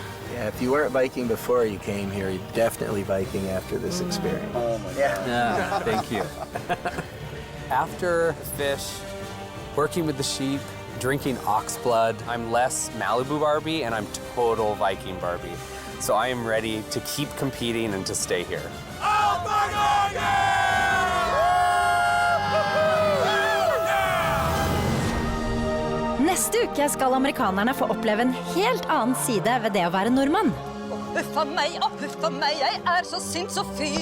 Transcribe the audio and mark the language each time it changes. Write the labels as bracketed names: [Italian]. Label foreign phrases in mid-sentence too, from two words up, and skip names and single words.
[English] Yeah, if you weren't Viking before you came here, you're definitely Viking after this experience. Oh my God. Thank you. After the fish, working with the sheep, drinking ox blood. I'm less Malibu Barbie, and I'm total Viking Barbie. So I am ready to keep competing and to stay here. [Norwegian] Neste uke skal amerikanerne få oppleve en helt annen side ved det å være nordmann. Huffa meg, jeg er så sint så fy.